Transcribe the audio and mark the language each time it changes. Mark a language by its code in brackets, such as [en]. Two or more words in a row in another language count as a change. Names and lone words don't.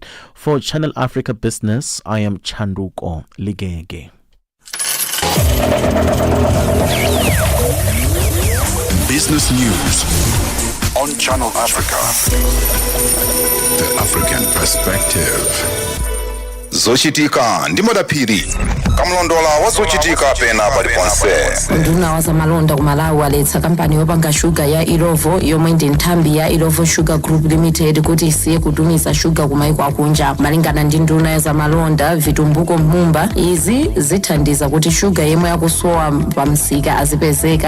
[en] For Channel Africa Business, I am Chanduko Ligege. Business news on Channel Africa. The African perspective. [ny] Zochitika ndi madaphiri kamlondola wazochitika pena paliponse. Nduna wa zamalonda ku Malawi waletsa kampani yopanga shuga ya Irovo yomwe ndi nthambi ya Irovo Sugar Group Limited kuti isiye kutumiza shuga kumaiko akunja. Malingana ndi nduna ya zamalonda Vitumbuko Mumba, izi zithandiza kuti shuga yemwe yakusowa pamsika azipezeka.